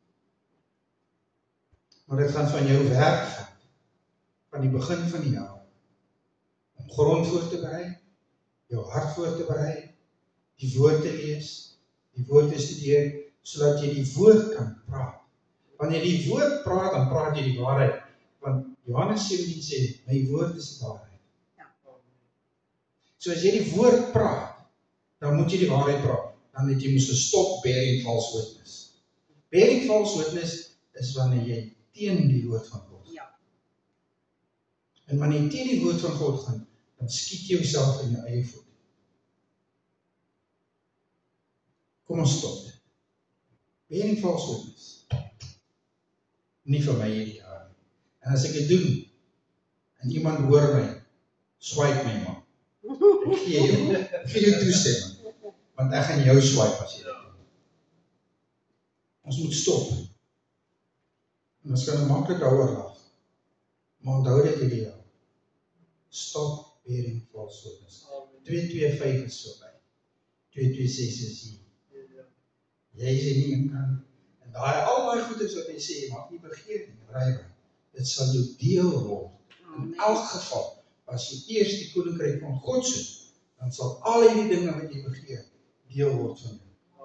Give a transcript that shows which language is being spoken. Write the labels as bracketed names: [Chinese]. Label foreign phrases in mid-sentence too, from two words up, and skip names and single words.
[Afrikaans] Maar dit gaan van jou werk vat, van die begin van die jaar, om grond voor te berei, jou hart voor te berei, die woord te lees, die woord te studeer, sodat jy die woord kan praat. Wanneer jy die woord praat, dan praat jy die waarheid. Want Johannes 17 sê, my woord is die waarheid. Ja. So as jy die woord praat, dan moet jy die waarheid praat. Dan het jy moes gestop [English] bearing false witness. Bearing false witness [Afrikaans] is wanneer jy teen die woord van God. Ja. En wanneer jy teen die woord van God gaan, dan skiet jy jouself in jou eie voet. Kom ons stop dit. [English] Bearing false witness. [Afrikaans] Nie vir my hierdie jaar nie. En as ek dit doen, en iemand hoor my, swipe my man. Ek gee jou toestemming. Want ek gaan jou swipe as jy dit doen. Ons moet stop. En ons kan maklik daaroor lag. Maar onthou dit hierdie jaar. [English] Stop bearing false witness. [Afrikaans] 225 is so by. 226 is hier. Jy sê nie in kan. En al die goeders wat hy sê, jy mag nie begeer nie, rywe. Dit sal jou deel word. In elk geval, as jy eers die koninkryk van God soek, dan sal al die dinge wat jy begeer, deel word van jou.